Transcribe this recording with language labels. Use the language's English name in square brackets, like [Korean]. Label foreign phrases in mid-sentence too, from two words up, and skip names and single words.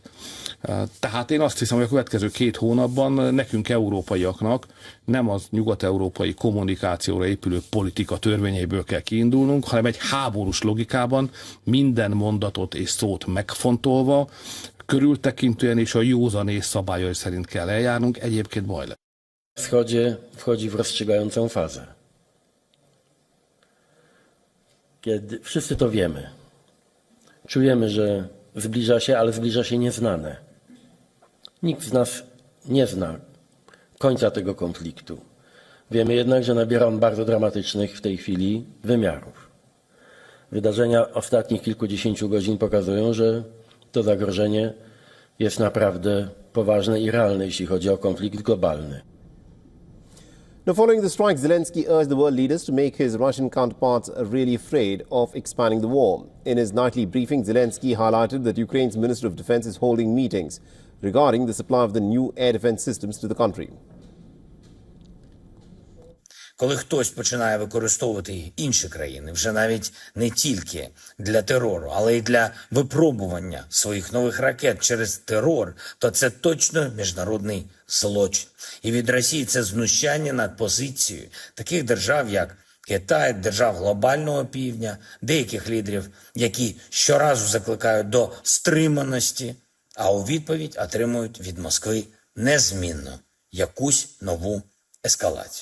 [Hungarian] Tehát én azt hiszem, hogy a következő 2 hónapban nekünk, európaiaknak nem az nyugat-európai kommunikációra épülő politika törvényeiből kell kiindulnunk, hanem egy háborús logikában minden mondatot és szót megfontolva, körültekintően és a józanész szabályai szerint kell eljárnunk, egyébként baj lesz. [Polish] Wschodzie wchodzi w rozstrzygającą fazę. Kiedy wszyscy to wiemy. Czujemy, że zbliża się, ale zbliża się nieznane. Nikt z nas nie zna końca tego konfliktu. Wiemy jednak, że nabiera on bardzo dramatycznych w tej chwili wymiarów. Wydarzenia ostatnich kilkudziesięciu godzin pokazują, że to zagrożenie jest naprawdę poważne i realne, jeśli chodzi o konflikt globalny. [English] Now, following the strike, Zelensky urged the world leaders to make his Russian counterparts really afraid of expanding the war. In his nightly briefing, Zelensky highlighted that Ukraine's Minister of Defense is holding meetings regarding the supply of the new air defense systems to the country. [Ukrainian] Коли хтось починає використовувати інші країни, вже навіть не тільки для терору, але й для випробування своїх нових ракет через терор, то це точно міжнародний злочин. І від Росії це знущання над позицією таких держав, як Китай, держав глобального півдня, деяких лідерів, які щоразу закликають до стриманості, а у відповідь отримують від Москви незмінно якусь нову ескалацію.